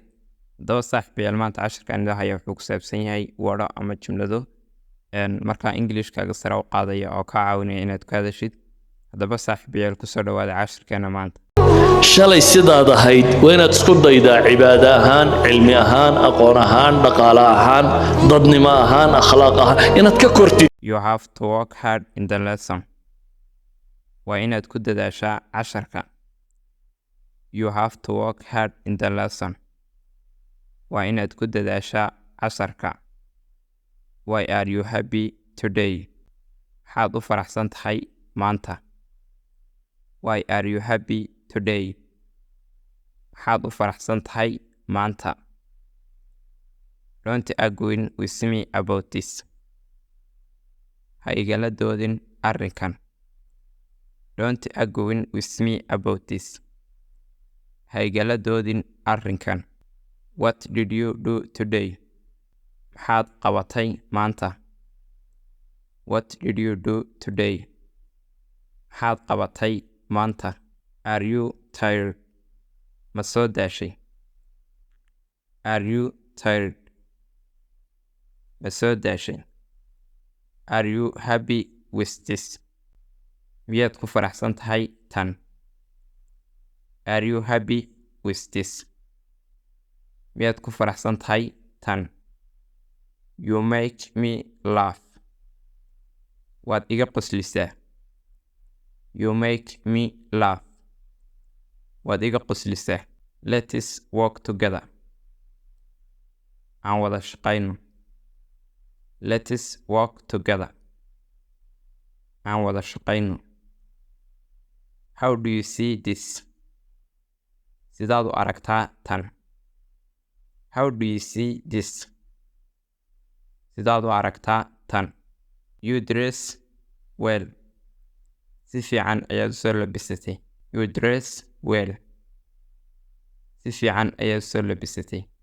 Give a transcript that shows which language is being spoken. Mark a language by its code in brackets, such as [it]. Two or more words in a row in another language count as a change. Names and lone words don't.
[so] Haddaba saaxiibayaal, maanta casharkan idin haya wuxuu ku saabsan yahay wado ama jumlado markaa Ingiriiskaaga sare u qaadaya oo kaa caawinaya inaad ku hadashid. Haddaba saaxiibayaal, kusoo dhawaada casharkeena maanta. shalay sidaad ahayd waa inaad isku daydaa cibaado ahaan, cilmi ahaan, aqoon ahaan, dhaqaale ahaan, dadnimo ahaan, akhlaaq ahaan inaad ka kortid. [en] You have to work hard in the lesson. [so] Waa inaad ku dadaashaa casharka. [en] You have to work hard in the lesson. [so] Waa inaad ku dadaashaa casharka. [en] Why are you happy today? [so] Maxaad u faraxsan tahay maanta? [en] Why are you happy today? [so] Maxaad u faraxsan tahay maanta? [en] Don't argue with me about this. [so] Ha igala doodin arrinkan. [en] Don't argue with me about this. [so] Ha igala doodin arrinkan. [en] What did you do today? [so] Maxaad qabatay maanta? [en] What did you do today? [so] Maxaad qabatay maanta? [en] Are you tired? [so] Ma soo daashay? [en] Are you tired? [so] Ma soo daashay? [en] Are you happy with this? [so] Miyaad ku faraxsan tahay tan? [en] Are you happy with this? [so] Miyaad ku faraxsan tahay tan? [en] You make me laugh. [so] Waad iga qoslisaa. [en] You make me laugh. [so] Waad iga qoslisaa. [en] Let's work together. [so] Aan wada shaqayno. [en] Let's work together. [so] Aan wada shaqayno. [en] How do you see this? [so] Sidaad u aragtaa tan? [en] How do you see this? [so] Sidaad u aragtaa tan? [en] You dress well. [so] Si fiican ayaad u soo labisatay. [en] You dress well. [so] Si fiican ayaad u soo labisatay.